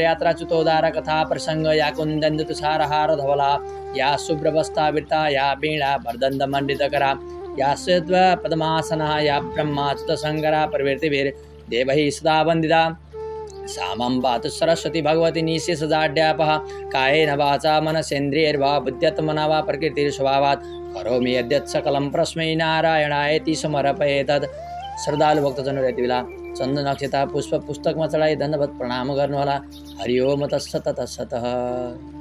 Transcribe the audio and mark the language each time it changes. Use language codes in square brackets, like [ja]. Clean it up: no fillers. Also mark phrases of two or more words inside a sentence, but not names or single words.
[sa] यात्राच्युतोद्धार कथा प्रसङ्ग या कुन्दन्त तुषारहार धवला या शुभ्रवस्त्रावृता या वीणा वर्दन्तमण्डितकरा या श्वेत पद्मासना या ब्रह्माच्युतशङ्करा प्रवृत्तिभिर्देवैः सदा वन्दिता सा मां पातु सरस्वती भगवती निःशेषजाड्यापः कायेन वाचा मनसेन्द्रियैर्वा बुद्ध्यात्मना वा प्रकृतिस्वभावात् करोमि यद्यत् सकलं परस्मै नारायणायति समर्पयेत्। [ne] श्रद्धालु भक्तजनहरू यति बेला चन्दन अक्षता पुष्प पुस्तकमा चढाई दण्डवत प्रणाम गर्नुहोला। [sa] हरि ओम तत्सत तत्सत।